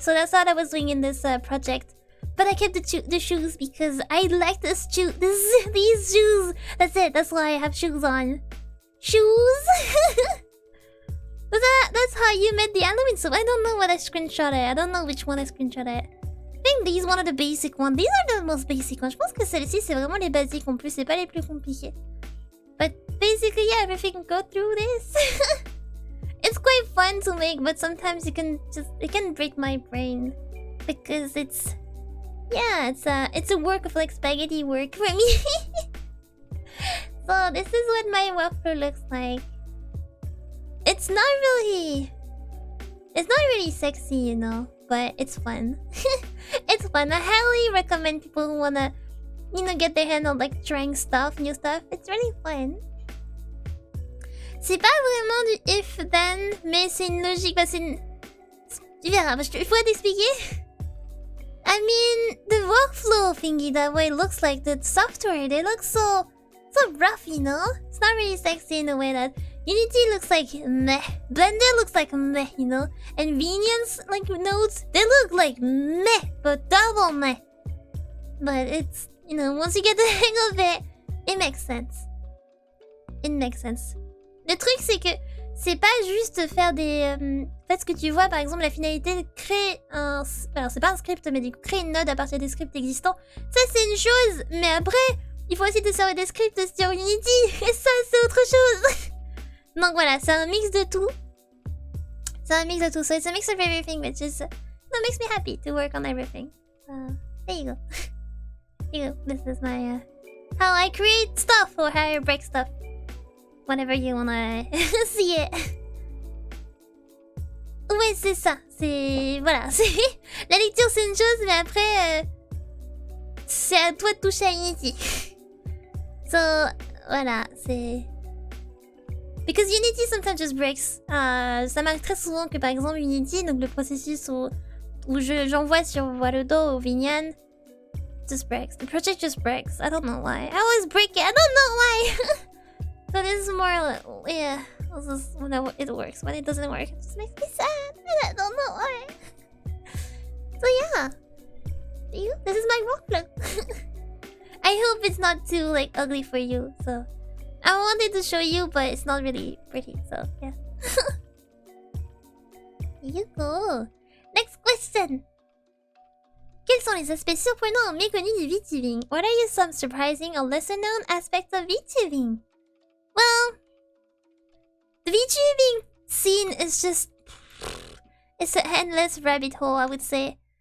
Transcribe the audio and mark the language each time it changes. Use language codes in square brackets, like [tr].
[en] So that's what I was doing in this project. But I kept the shoes because I like these shoes. That's it. That's why I have shoes on. Shoes. That's how you made the Halloween soup. I don't know what I screenshotted. I don't know which one I screenshotted. I think these one of the basic ones. These are the most basic ones. [fr] Je pense que celles-ci c'est vraiment les basiques en plus. C'est pas les plus compliqués. [en] But basically, yeah, everything go through this. It's quite fun to make, but sometimes it can break my brain because it's a work of like spaghetti work for me. So this is what my workflow looks like. It's not really sexy, you know, but it's fun. It's fun. I highly recommend people who wanna, you know, get their hand on like trying new stuff. It's really fun. [fr] C'est pas vraiment du if then, mais c'est une logique. Bah, c'est une... Tu verras, il faut t'expliquer. [en] I mean, the workflow thingy, that way it looks like the software, they look so rough, you know? It's not really sexy in a way that Unity looks like meh. Blender looks like meh, you know? And Vinians, like nodes, they look like meh, but double meh. But it's, you know, once you get the hang of it, it makes sense. It makes sense. [fr] Le truc, c'est que c'est pas juste faire des... En fait, ce que tu vois, par exemple, la finalité de créer un... Alors, c'est pas un script, mais du coup, créer une node à partir des scripts existants. Ça, c'est une chose, mais après, il faut aussi te servir des scripts sur Unity. Et ça, c'est autre chose. Donc voilà, c'est un mix de tout. C'est un mix de tout. [en] So it's a mix of everything, which is... that makes me happy to work on everything. There you go. There you go. This is my... how I create stuff, or how I break stuff. Whenever you wanna see it. [fr] Ouais, c'est ça. C'est... Voilà. La lecture, c'est une chose, mais après... c'est à toi de toucher à Unity. So, voilà, c'est... [en] Because Unity sometimes just breaks. [fr] Ça m'arrive très souvent que, par exemple, Unity, donc le processus où j'envoie sur Warudo ou Vinian, [en] just breaks. The project just breaks. I don't know why. I always break it. I don't know why. So this is more like, yeah, this is when it works. When it doesn't work, it just makes me sad. I don't know why. So yeah, this is my workflow. I hope it's not too like ugly for you. So I wanted to show you, but it's not really pretty. So yeah. Here you go. Next question. [fr] Quels sont les aspects surprenants ou méconnus du VTubing? [en] What are you some surprising or lesser known aspects of VTubing? Well, the VTubing scene is just... It's an endless rabbit hole, I would say.